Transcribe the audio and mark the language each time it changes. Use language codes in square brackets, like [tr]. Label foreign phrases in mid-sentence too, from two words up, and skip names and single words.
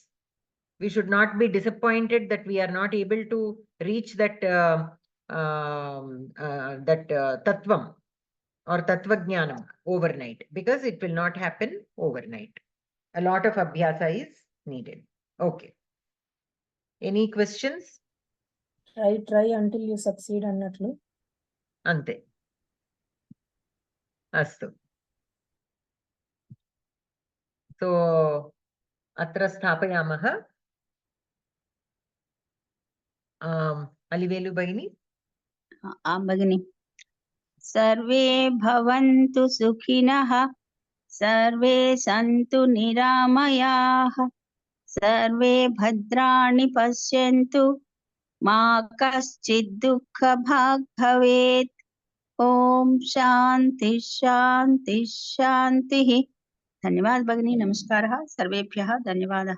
[en] We should not be disappointed that we are not able to reach that tattvam or Tattvajnanam overnight, because it will not happen overnight. A lot of abhyasa is needed. Okay. Any questions? Try until you succeed అన్నట్లు. [te] Ante. [sa] Astu. So, अत्र स्थापयामः. Alivelu Bhagini. आं भगिनि सर्वे भवन्तु सुखिनः सर्वे सन्तु निरामयाः सर्वे भद्राणि पश्यन्तु मा कश्चित् दुःखभाग् भवेत् ओम शांति शांति शांतिः धन्यवाद भगिनी नमस्कारः सर्वेभ्यः धन्यवादः